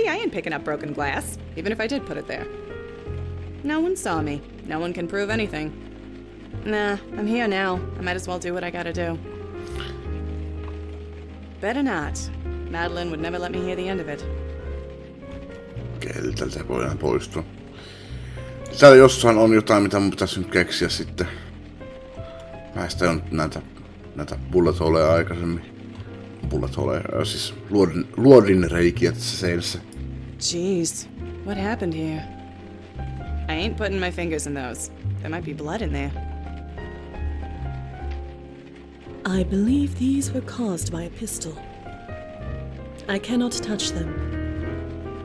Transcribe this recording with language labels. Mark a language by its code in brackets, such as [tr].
[en] I ain't picking up broken glass, even if I did put it there. No one saw me. No one can prove anything. Nah, I'm here now. I might as well do what I gotta do. Better not. Madeline would never let me hear the end of it. [fi] Okei, tältä voi enää poistua. Täällä jossain on jotain, mitä mun pitäisi nyt keksiä sitten. Mä en sitä nyt näitä bullet holeja aikaisemmin. Bullet holeja, siis luodin reikiä tässä seinässä. [en] Jeez, what happened here? I ain't putting my fingers in those. There might be blood in there. I believe these were caused by a pistol. I cannot touch them.